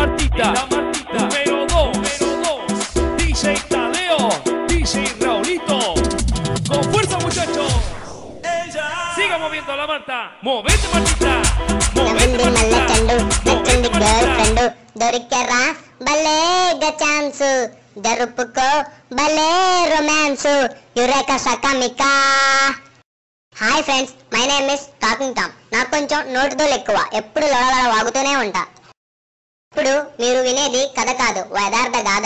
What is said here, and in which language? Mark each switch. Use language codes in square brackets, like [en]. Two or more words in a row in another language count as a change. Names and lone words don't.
[es] Martita. Número 2, DJ Tadeo, DJ Raulito. Con fuerza, muchachos. Siga moviendo la Marta. Movete, Martita. Movete, Martita. [te] దొరికెరా భలేగా ఛాన్స్ జరుపుకో భలే రొమాన్స్ యురేకా సకామికా. [en] Hi friends, my name is Talking Tom. [te] నాకు కొంచెం నోటిదోలు ఎక్కువ, ఎప్పుడు లొడలొడ వాగుతూనే ఉంటా. ఇప్పుడు మీరు వినేది కథ కాదు, యథార్థ గాథ.